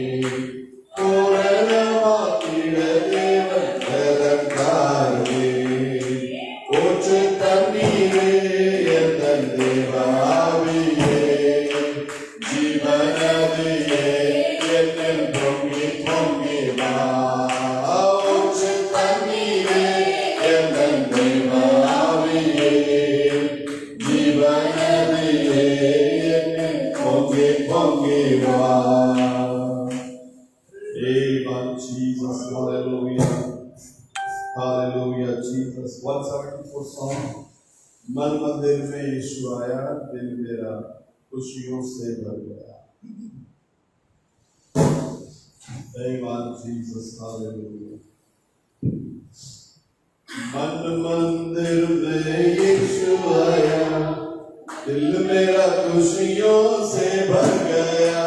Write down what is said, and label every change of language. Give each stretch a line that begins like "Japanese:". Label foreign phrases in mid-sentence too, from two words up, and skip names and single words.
Tamil: பூரணமாக்கிட தேவன் பலத்தாருமே ஊற்று தண்ணீரே என் தேவாவியே ஜீவனதியே என்னில் பொங்கி பொங்கி வா ஊற்று தண்ணீரே என் தேவாவியே ஜீவனதியே என்னில் பொங்கி பொங்கி வா.
English: Amen, Jesus, hallelujah, hallelujah, Jesus. 174 song.
Hindi: मन मंदिर में यीशु आया, दिल मेरा खुशियों से भर गया.
English: Amen, Jesus, hallelujah.
Hindi: मन मंदिर में यीशु आया, दिल मेरा खुशियों से भर गया.